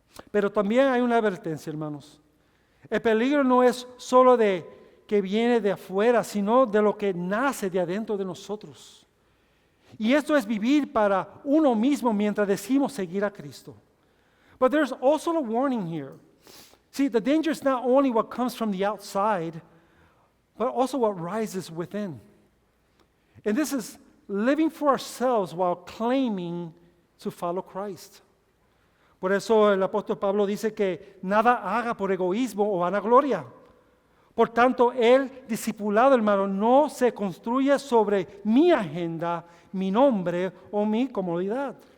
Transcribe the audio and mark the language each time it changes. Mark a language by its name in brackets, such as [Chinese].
[Spanish] Pero también hay una advertencia, hermanos. El peligro no es solo de que viene de afuera, sino de lo que nace de adentro de nosotros. Y esto es vivir para uno mismo mientras decimos seguir a Cristo. [English] But there's also a warning here. See, the danger is not only what comes from the outside, but also what rises within. And this is living for ourselves while claiming to follow Christ. [Spanish] Por eso el apóstol Pablo dice que nada haga por egoísmo o vanagloria. Por tanto, el discipulado, hermano, no se construye sobre mi agenda, mi nombre o mi comodidad.